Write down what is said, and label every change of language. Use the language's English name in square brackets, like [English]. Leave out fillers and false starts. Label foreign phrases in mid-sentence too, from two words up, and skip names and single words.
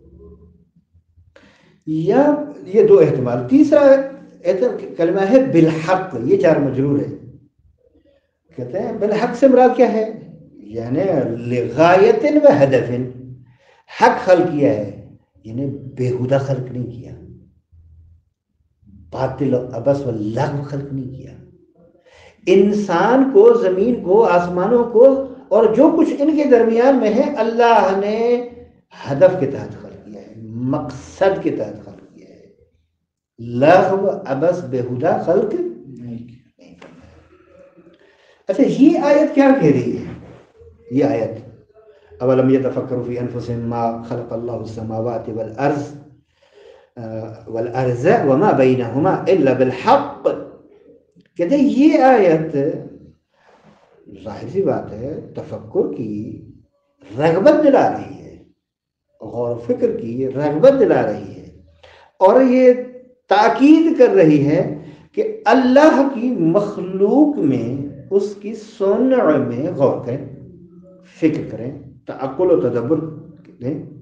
[Urdu] یا یہ دو احتمال. تیسرا کلمہ ہے بالحق، یہ جار مجرور ہے. کہتے ہیں بالحق سے مراد کیا ہے؟ یعنی لغایت و ہدف، حق خلق کیا ہے، یعنی بےہودہ خلق نہیں کیا، باطل و عبث و لغو خلق نہیں کیا. انسان کو، زمین کو، آسمانوں کو اور جو کچھ ان کے درمیان میں ہے اللہ نے ہدف کے تحت خلق کیا ہے، مقصد کے تحت خلق کیا ہے. لغو عبث بےہودہ خلق نہیں کیا. اچھا، یہ آیت کیا کہہ رہی ہے؟ یہ آیت [Arabic] اولم یتفکروا فی انفسہم ما خلق اللہ السماوات والارض وما بینہما الا بالحق. [Urdu] کہتے ہیں یہ آیت ظاہر سی بات ہے تفکر کی رغبت دلا رہی ہے، غور و فکر کی رغبت دلا رہی ہے، اور یہ تاکید کر رہی ہے کہ اللہ کی مخلوق میں، اس کی صنع میں غور کریں، فکر کریں، تعقل و تدبر دیں.